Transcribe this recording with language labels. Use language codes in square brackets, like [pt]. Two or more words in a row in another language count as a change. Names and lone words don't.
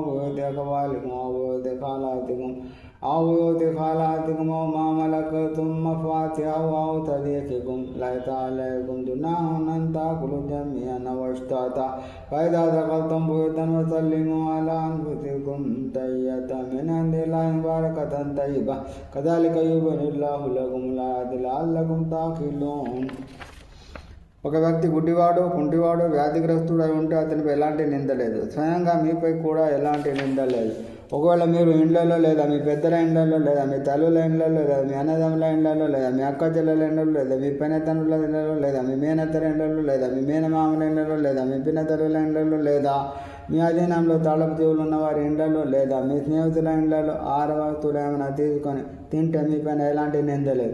[ar] بيوت أخوالكم أو بيوت خالاتكم أو بيوت خالاتكم أو ما ملكتم مفاتحه أو صديقكم ليس عليكم جناح أن تأكلوا جميعا أو أشتاتا فإذا دخلتم بيوتا فسلموا على أنفسكم تحية من عند الله مباركة طيبة كذلك يبين الله لكم الآيات لعلكم تعقلون. [te] ఒక వ్యక్తి గుడ్డివాడు, కుంటివాడు, వ్యాధిగ్రస్తుడు అయి ఉంటే అతనిపై ఎలాంటి నింద లేదు. స్వయంగా మీపై కూడా ఎలాంటి నింద లేదు. ఒకవేళ మీరు ఇండ్లలో లేదా మీ పెద్దల ఇండ్లలో లేదా మీ తల్లుల ఇండ్లలో లేదా మీ అన్నదమ్ముల ఇండ్లలో లేదా మీ అక్క చెల్లెల ఇండ్లలో లేదా మీ పినతల్లుల ఇండ్లలో లేదా మీ మేనత్తల ఇండ్లలో లేదా మీ మేనమామల ఇండ్లలో లేదా మీ పినతల్లుల ఇండ్లలో లేదా మీ అధీనంలో తాళపు చెవులు ఉన్న వారి ఇండ్లలో లేదా మీ స్నేహితుల ఇండ్లలో ఆహార వస్తువులు ఏమైనా తీసుకొని తింటే మీ పైన ఎలాంటి నింద లేదు.